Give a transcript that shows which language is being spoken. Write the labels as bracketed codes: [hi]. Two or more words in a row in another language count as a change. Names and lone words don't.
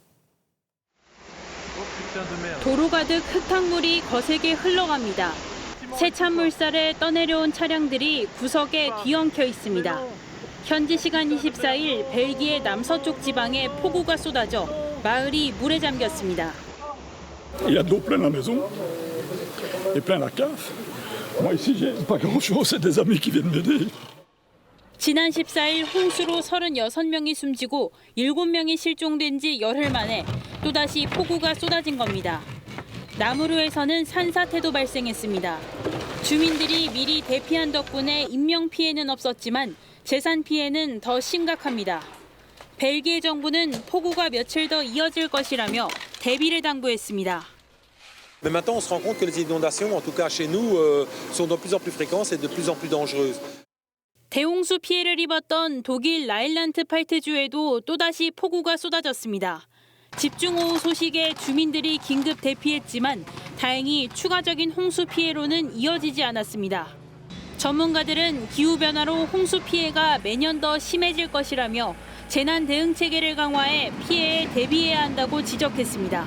[ko] 도로 가득 흙탕물이 거세게 흘러갑니다. 세찬 물살에 떠내려온 차량들이 구석에 뒤엉켜 있습니다. 현지 시간 24일 벨기에 남서쪽 지방에 폭우가 쏟아져 마을이 물에 잠겼습니다. [fr] Il y a de l'eau plein la maison et plein la cave. Moi ici j'ai pas grand-chose, c'est des amis qui viennent m'aider. [ko] 지난 14일 홍수로 36명이 숨지고 7명이 실종된 지 열흘 만에 또다시 폭우가 쏟아진 겁니다. 나무루에서는 산사태도 발생했습니다. 주민들이 미리 대피한 덕분에 인명 피해는 없었지만 재산 피해는 더 심각합니다. 벨기에 정부는 폭우가 며칠 더 이어질 것이라며 대비를 당부했습니다. [fr] Mais maintenant, on se rend compte que les inondations, en tout cas chez nous, sont de plus en plus fréquentes et de plus en plus dangereuses. [ko] 대홍수 피해를 입었던 독일 라인란트팔트주에도 또다시 폭우가 쏟아졌습니다. 집중호우 소식에 주민들이 긴급 대피했지만 다행히 추가적인 홍수 피해로는 이어지지 않았습니다. 전문가들은 기후변화로 홍수 피해가 매년 더 심해질 것이라며 재난 대응 체계를 강화해 피해에 대비해야 한다고 지적했습니다.